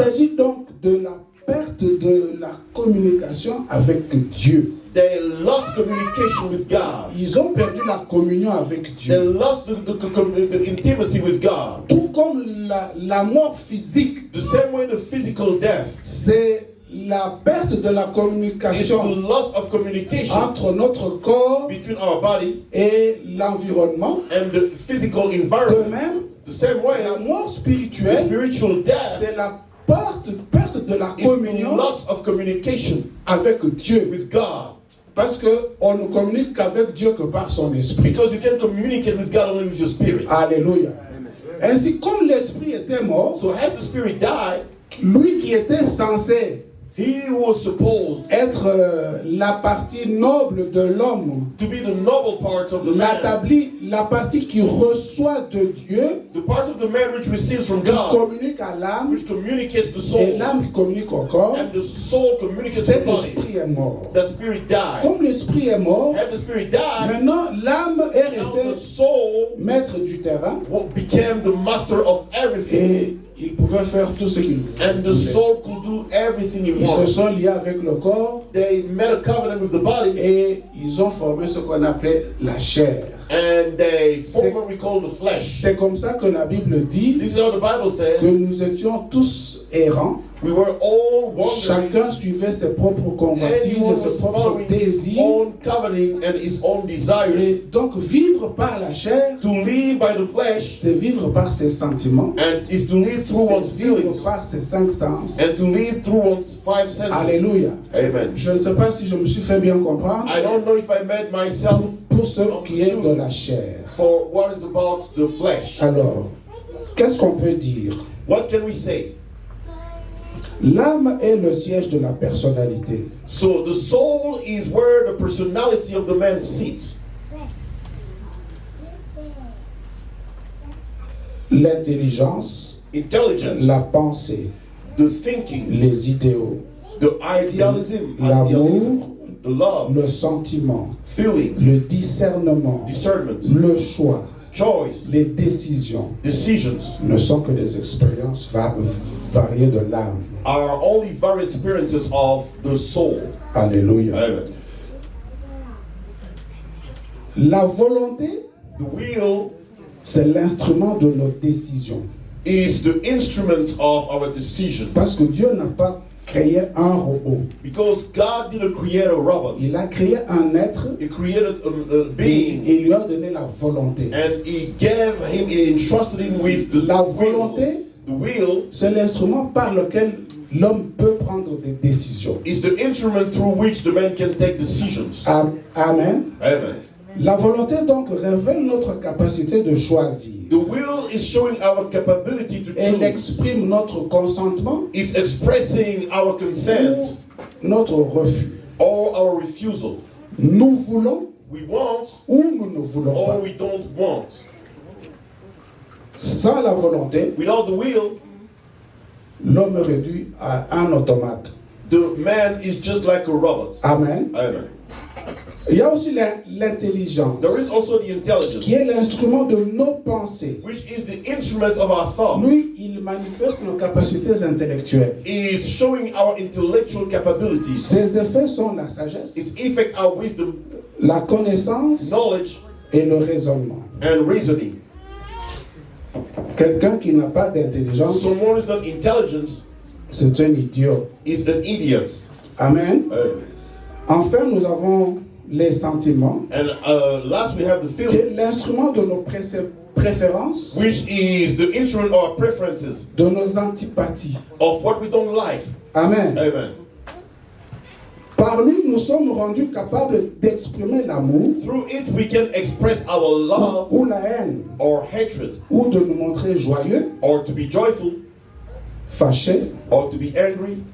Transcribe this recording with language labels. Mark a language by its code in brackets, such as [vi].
[fr] s'agit donc de la perte de la communication avec Dieu. [en] They lost communication with God. [fr] Ils ont perdu la communion avec [en] They [fr] Dieu. [en] lost the intimacy with God. [fr] Tout comme la mort physique, [en] The same way the physical death [fr] c'est la perte de la [en] is the [fr] communication [en] loss of communication [fr] entre notre corps [en] between our body [fr] et l'environnement. [en] and the physical [fr] De [en] environment. [fr] même, [en] The same way, [fr] la mort [en] the [fr] spirituelle, [en] spiritual death [fr] c'est la perte de la [en] is the [fr] communion [en] loss of communication [fr] avec Dieu. [en] with God. [fr] Parce qu'on ne communique qu'avec Dieu que par son esprit. [en] Because you can communicate with God only with your spirit. Alléluia. [fr] Ainsi, comme l'esprit était mort, [en] So as the spirit died, [fr] lui qui était censé [en] he who was supposed [fr] être la partie noble de l'homme, [en] to be the noble parts of the man, [fr] la partie qui reçoit de Dieu, [en] the parts of the man which receives from [fr] qui [en] God, [fr] communique à l'âme, [en] which communicates the [fr] et [en] soul, [fr] l'âme qui communique au corps, [en] and the soul communicates to the [fr] cet [en] body. [fr] esprit est mort. [en] The spirit died. [fr] Comme l'esprit est mort, [en] And the spirit died, [fr] maintenant l'âme est [en] now the [fr] restée [en] soul [fr] maître du terrain [en] became the master of everything. [fr] et il pouvait faire tout ce qu'il [en] And the [fr] voulait. [en] soul could do everything he [fr] Ils se [en] wanted. [fr] sont liés avec le corps [en] They made a covenant with the body, [fr] et ils ont formé ce qu'on appelait la chair. [en] and they formed what we call the flesh. [fr] C'est comme ça que la Bible dit [en] This is how the Bible [fr] que [en] says. [fr] nous étions tous errants. [en] We were all wandering. [fr] Chacun suivait ses propres convoitises [en] Anyone [fr] et ses [en] was [fr] propres [en] following his [fr] désirs. [en] own covenant and his own desires. [fr] Et donc vivre par la chair, [en] To live by the flesh [fr] c'est vivre par ses sentiments, [en] and is to live through one's [fr] c'est vivre [en] feelings [fr] par ses 5 sens. [en] and to live through one's 5 senses. Alléluia. Amen. [fr] Je ne sais pas si je me suis fait bien comprendre [en] I don't know if I made myself [fr] pour ce qui est de la chair. [en] for what is about the flesh. [fr] Alors, qu'est-ce qu'on peut dire? [en] What can we say? [fr] L'âme est le siège de la personnalité. [en] So the soul is where the personality of the man sits. [fr] L'intelligence, [en] Intelligence, [fr] la pensée, [en] the thinking, [fr] les idéaux, [en] the idealism, [fr] l'amour, [en] the love, [fr] le sentiment, [en] feelings, [fr] le discernement, [en] discernment, [fr] le choix, [en] choice, [fr] les décisions [en] decisions [fr] ne sont que des expériences variées de l'âme. [en] are only varied experiences of the soul. Alléluia. Amen. [fr] La volonté, [en] The will [fr] c'est l'instrument de nos décisions. [en] is the instrument of our decision. [fr] Parce que Dieu n'a pas créé un robot. [en] Because God didn't create a robot. [fr] Il a créé un être [en] He created a [fr] et [en] being, [fr] il lui a donné la volonté. [en] and he entrusted him with the [fr] La [en] will. [fr] volonté, [en] The will [fr] c'est l'instrument par lequel l'homme peut prendre des décisions. [en] is the instrument through which the man can take decisions. Amen. Amen. [fr] La volonté donc révèle notre capacité de choisir. [en] The will is showing our capability to [fr] Elle [en] choose. [fr] exprime notre consentement [en] It's expressing our [fr] ou [en] consent [fr] notre refus. [en] or our refusal. [fr] Nous voulons [en] We want [fr] ou nous ne voulons [en] or [fr] pas. [en] we don't want. [fr] Sans la volonté, [en] Without the will, [fr] l'homme est réduit à un automate. [en] the man is just like a robot. Amen. Amen. [fr] Il y a aussi l'intelligence, [en] There is also the intelligence, [fr] qui est l'instrument de nos pensées. [en] which is the instrument of our thought. [fr] Lui, il manifeste nos capacités intellectuelles. [en] It is showing our intellectual capabilities. [fr] Ses effets sont la sagesse, [en] Its effect our wisdom, [fr] la connaissance [en] knowledge, [fr] et le raisonnement. [en] and reasoning. [fr] Quelqu'un qui n'a pas d'intelligence, [en] Someone who is not intelligent [fr] c'est un idiot. [en] is an idiot. Amen. Amen. [fr] Enfin, nous avons les sentiments, [en] And last we have the [fr] qui est [en] feelings, [fr] l'instrument de nos préférences, [en] which is the instrument of our preferences, [fr] de nos antipathies. [en] of what we don't like. Amen. Amen. [fr] Par lui, nous sommes rendus capables d'exprimer l'amour [en] Through it, we can express our love [fr] ou la haine, [en] or hatred, [fr] ou de nous montrer joyeux, [en] or to be joyful, [fr] fâchés, [en] or to be angry,